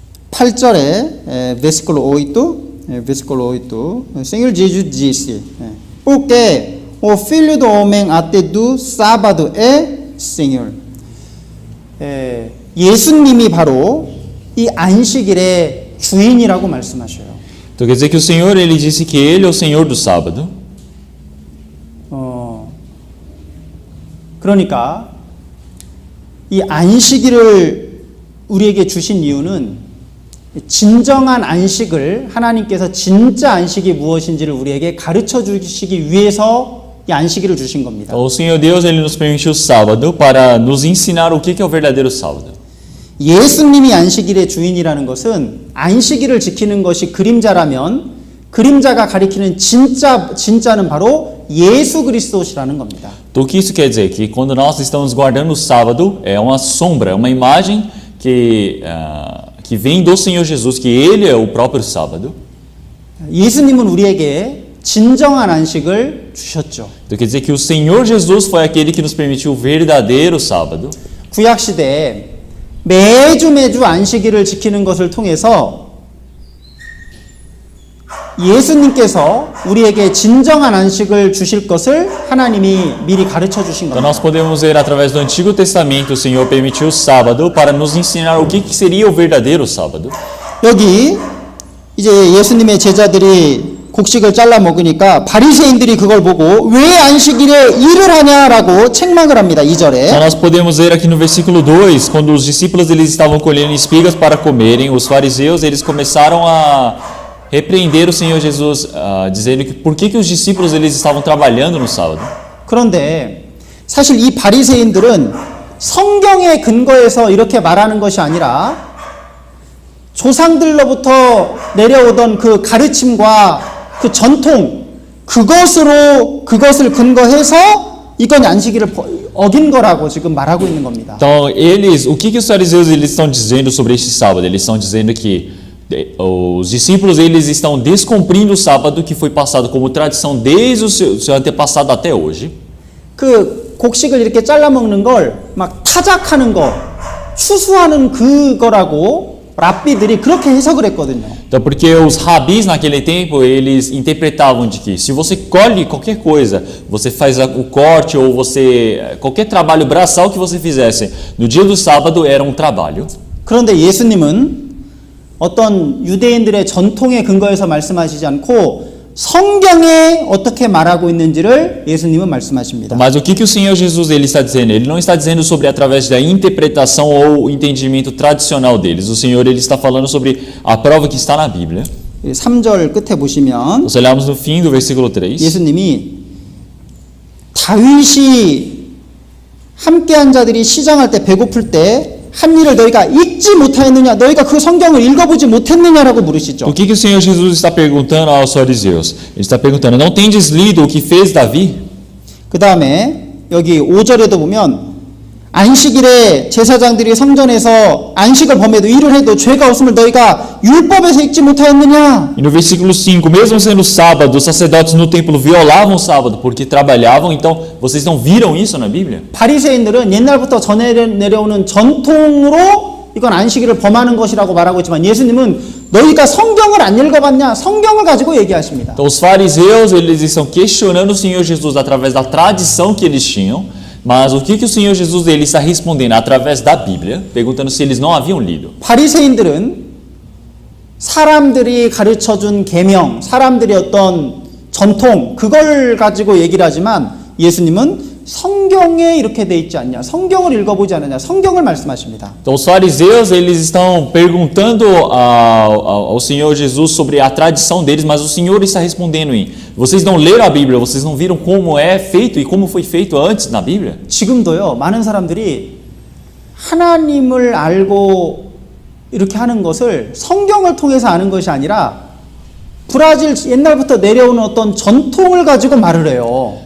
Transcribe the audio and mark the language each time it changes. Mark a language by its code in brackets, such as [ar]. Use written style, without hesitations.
[ko] 8절에 [pt] versículo 8, o Senhor Jesus disse, porque o filho do homem até do sábado é Senhor. [ko] 예수님이 바로 이 안식일의 주인이라고 말씀하셔요. [pt] Então quer dizer que o Senhor ele disse que ele é o Senhor do sábado. [ko] 그러니까 이 안식일을 우리에게 주신 이유는 진정한 안식을 하나님께서 진짜 안식이 무엇인지를 우리에게 가르쳐 주시기 위해서 이 안식일을 주신 겁니다. [pt] Então, o Senhor Deus ele nos permitiu o sábado para nos ensinar o que é o verdadeiro sábado. [ko] 예수님이 안식일의 주인이라는 것은 안식일을 지키는 것이 그림자라면 그림자가 가리키는 진짜는 바로 예수 그리스도시라는 겁니다. [pt] Então o que isso quer dizer? Que quando nós estamos guardando o sábado é uma sombra, é uma imagem que vem do Senhor Jesus, que ele é o próprio sábado. [ko] 예수님은 우리에게 진정한 안식을 주셨죠. [pt] Então quer dizer que o Senhor Jesus foi aquele que nos permitiu o verdadeiro sábado. [ko] 구약 시대에 매주 안식일을 지키는 것을 통해서 예수님께서 우리에게 진정한 안식을 주실 것을 하나님이 미리 가르쳐 주신 [pt] Então nós podemos ver através do Antigo Testamento o Senhor permitiu o sábado para nos ensinar o que seria o verdadeiro sábado. [ko] 여기 이제 예수님의 제자들이 곡식을 잘라 먹으니까 바리새인들이 그걸 보고 왜 안식일에 일을 하냐라고 책망을 합니다. 2절에. [pt] Então nós podemos ver aqui no versículo 2, quando os discípulos eles estavam colhendo espigas para comerem, os fariseus eles começaram a repreender o Senhor Jesus, dizendo que por que os discípulos eles estavam trabalhando no sábado. [ko] 그런데 사실 이 바리새인들은 성경의 근거에서 이렇게 말하는 것이 아니라 조상들로부터 내려오던 그 가르침과 그 전통 그것을 근거해서 이건 안식일을 어긴 거라고 지금 말하고 있는 겁니다. [pt] Então o que os fariseus eles estão dizendo sobre este sábado? Eles estão dizendo que os discípulos eles estão descumprindo o sábado que foi passado como tradição desde o seu antepassado até hoje. [ko] 그 곡식을 이렇게 잘라 먹는 걸 막 타작하는 거, 추수하는 그거라고 랍비들이 그렇게 해석을 했거든요. [pt] Então, porque os rabis naquele tempo eles interpretavam de que se você colhe qualquer coisa, você faz o corte ou qualquer trabalho braçal que você fizesse no dia do sábado era um trabalho. [ko] 그런데 예수님은 어떤 유대인들의 전통의 근거에서 말씀하시지 않고 성경에 어떻게 말하고 있는지를 예수님은 말씀하십니다. [pt] Mas o que o Senhor Jesus ele está dizendo? Ele não está dizendo sobre através da interpretação ou entendimento tradicional deles. O Senhor ele está falando sobre a prova que está na Bíblia. [ko] 3절 끝에 보시면 [pt] Nós olhamos no fim do versículo 3. [ko] 예수님이 다윗이 함께한 자들이 시장할 때 배고플 때 한 일을 너희가 읽지 못하였느냐? 너희가 그 성경을 읽어보지 못했느냐라고 물으시죠. [pt] O que o Senhor Jesus está perguntando aos fariseus? Ele está perguntando: não tendes lido o que fez Davi? [ko] 그 다음에 여기 5절에도 보면 안식일에 제사장들이 성전에서 안식을 범해도 일을 해도 죄가 없음을 너희가 율법에서 읽지 못하였느냐? [pt] E no versículo 5, mesmo sendo sábado, os sacerdotes no templo violavam o sábado porque trabalhavam. Então, vocês não viram isso na Bíblia? [ko] 바리새인들은 옛날부터 전해 내려오는 전통으로 이건 안식일을 범하는 것이라고 말하고 있지만 예수님은 너희가 성경을 안 읽어봤냐? 성경을 가지고 얘기하십니다. [pt] Então, os fariseus eles estão questionando o Senhor Jesus através da tradição que eles tinham. Mas o que o Senhor Jesus ele está respondendo através da Bíblia, perguntando se eles não haviam lido. [ko] 바리새인들은 사람들이 가르쳐준 계명, 사람들이 어떤 전통 그걸 가지고 얘기를 하지만 예수님은 성경에 이렇게 돼 있지 않냐, 성경을 읽어보지 않느냐, 성경을 말씀하십니다. [pt] Então os fariseus eles estão perguntando ao Senhor Jesus sobre a tradição deles, mas o Senhor está respondendo em: vocês não leram a Bíblia, vocês não viram como é feito e como foi feito antes na Bíblia? [ko] 지금도요, 많은 사람들이 하나님을 알고 이렇게 하는 것을 성경을 통해서 아는 것이 아니라 브라질 옛날부터 내려오는 어떤 전통을 가지고 말을 해요.